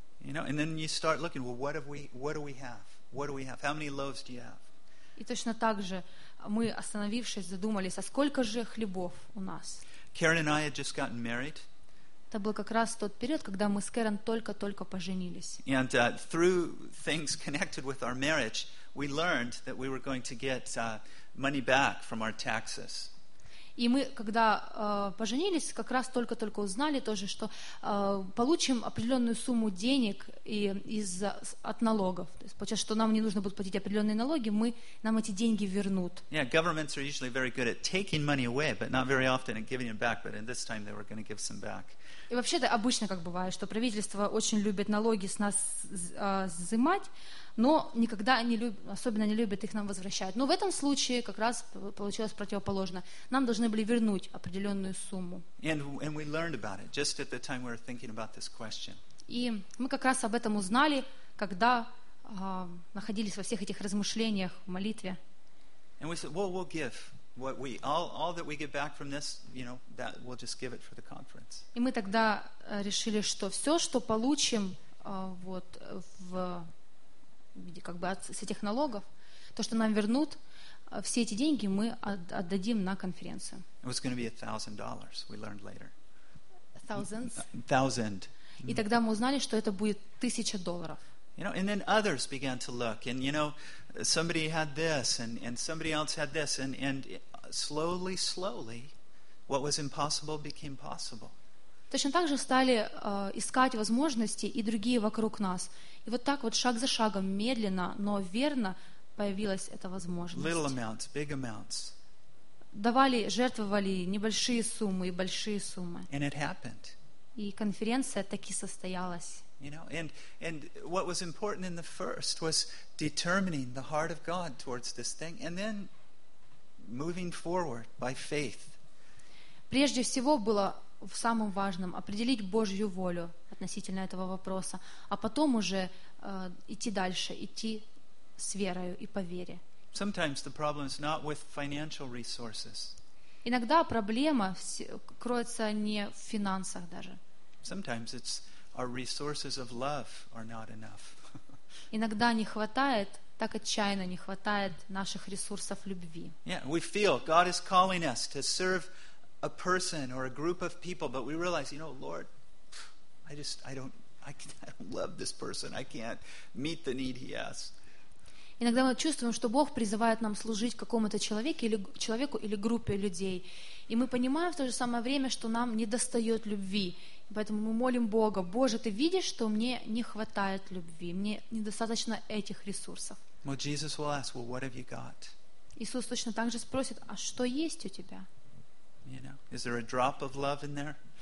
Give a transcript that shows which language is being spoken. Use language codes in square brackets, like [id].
[en] You know, and then you start looking, well, what do we have? What do we have? How many loaves do you have? [ru] И точно так же мы, остановившись, задумались, а сколько же хлебов у нас? [en] Karen and I had just gotten married. [ru] Это был как раз тот период, когда мы с Кэрон только-только поженились. [en] And through things connected with our marriage, we learned that we were going to get money back from our taxes. [ru] И мы, когда поженились, как раз только-только узнали тоже, что получим определенную сумму денег от налогов. То есть, получается, что нам не нужно будет платить определенные налоги, нам эти деньги вернут. [en] Yeah, governments are usually very good at taking money away, but not very often at giving them back. But in this time, they were going to give some back. [ru] И вообще-то обычно как бывает, что правительство очень любит налоги с нас взимать, но никогда особенно не любит их нам возвращать. Но в этом случае как раз получилось противоположно. Нам должны были вернуть определенную сумму. [en] And we learned about it just at the time we were thinking about this question. [ru] И мы как раз об этом узнали, когда находились во всех этих размышлениях в молитве. [en] And we said, well, we'll give. What we all that we get back from this, you know, that we'll just give it for the conference. [ru] И мы тогда решили, что все, что получим, вот в виде как бы с этих налогов, то, что нам вернут, все эти деньги мы отдадим на конференцию. [en] It was going to be $1,000. We learned later. Thousands. Thousand. [ru] И тогда мы узнали, что это будет $1,000. [en] You know, and then others began to look, and you know, somebody had this, and somebody else had this, and slowly, slowly, what was impossible became possible. [ru] Точно так же стали искать возможности и другие вокруг нас, и вот так вот шаг за шагом, медленно, но верно появилась эта возможность. [en] Little amounts, big amounts. [ru] Давали, жертвовали небольшие суммы и большие суммы. [en] And it happened. [ru] И конференция таки состоялась. [en] You know, and what was important in the first was determining the heart of God towards this thing, and then moving forward by faith. [ru] Прежде всего было в самом важном определить Божью волю относительно этого вопроса, а потом уже идти дальше, идти с верою и по вере. [en] Sometimes the problem is not with financial resources. [ru] Иногда проблема кроется не в финансах даже. [en] Sometimes it's our resources of love are not enough. [ru] Иногда не хватает, так отчаянно не хватает наших ресурсов любви. [en] Yeah, we feel God is calling us to serve a person or a group of people, but we realize, you know, Lord, I don't love this person. I can't meet the need he has. [ru] Иногда мы чувствуем, что Бог призывает нам служить какому-то человеку или группе людей. И мы понимаем в то же самое время, что нам недостает любви. Поэтому мы молим Бога, Боже, ты видишь, что мне не хватает любви, мне недостаточно этих ресурсов. [en] Well, Jesus will ask, well, what have you got? [ru] Иисус точно так же спросит, а что есть у тебя? [en] You know, is there a drop of love in there?